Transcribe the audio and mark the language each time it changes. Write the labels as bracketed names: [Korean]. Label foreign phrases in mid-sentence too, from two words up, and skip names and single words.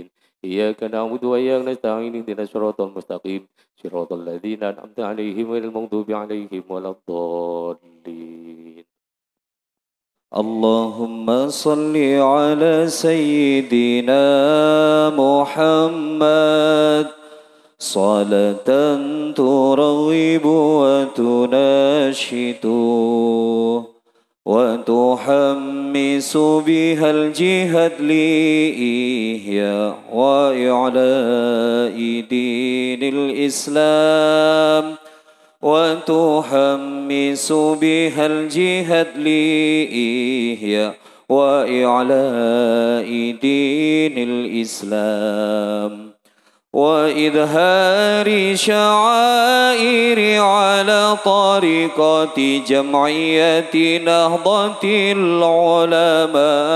[Arabic] إياك نعبد وإياك نستعين اهدنا الصراط المستقيم صراط الذين أنعمت عليهم غير المغضوب عليهم ولا الضالين. اللهم صل على سيدنا محمد صلاة ترغب وتنشط وتحمس بها الجهاد لي و إعلاء دين الإسلام وتحمس بها الجهاد لي وإعلاء دين الإسلام وإظهار شعائر على طريقة جمعية نهضة العلماء